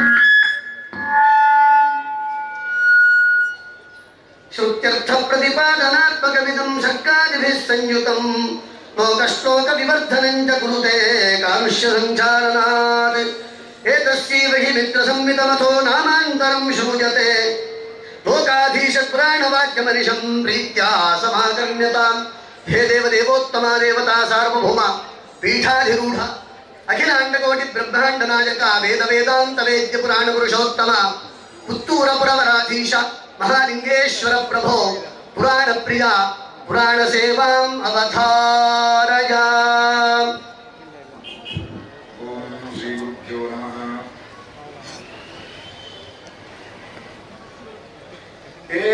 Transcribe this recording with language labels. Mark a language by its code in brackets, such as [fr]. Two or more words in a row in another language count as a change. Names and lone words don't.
[sa] ಶ್ರುತ್ಯರ್ಥ ಪ್ರತಿಪಾದನಾತ್ಮಕವಿದಂ ಸರ್ಕಾದಿಭಿಃ ಸಂಯುತಂ ಲೋಕಶ್ಲೋಕ ವಿವರ್ಧನಂಚ ಕುರುತೆ ಕಾಲುಷ್ಯ ಸಂಚಾರನಾತ್ ಏತಸ್ಯೈವ ಹಿ ಮಿತ್ರ ಸಂವಿತಮಥೋ ನಾಮಾಂತರಂ ಶ್ರೂಯತೆ ಲೋಕಾಧೀಶ ಪುರಾಣವಾಕ್ಯಮನಿಶಂ ಪ್ರೀತ್ಯಾ ಸಮಾಕರ್ಣ್ಯತಾಂ. ಹೇ ದೇವದೇವೋತ್ತಮ ದೇವತಾ ಸಾರ್ವಭೌಮ ಪೀಠಾಧಿರೂಢ ಅಖಿಲಾಂಡಕೋಟಿ ಬ್ರಹ್ಮಾಂಡ ನಾಯಕ ವೇದ ವೇದಾಂತ ವೇದ್ಯ ಪುರಾಣ ಪುರುಷೋತ್ತಮ ಪುತ್ತೂರ ಪುರವರಾಧೀಶ ಮಹಾಲಿಂಗೇಶ್ವರ ಪ್ರಭೋ ಪುರಾಣ ಪ್ರಿಯ ಪುರಾಣ ಸೇವಾಂ ಅವಧಾರಯ. ಓಂ ಶ್ರೀ ಗುರುಭ್ಯೋ ನಮಃ.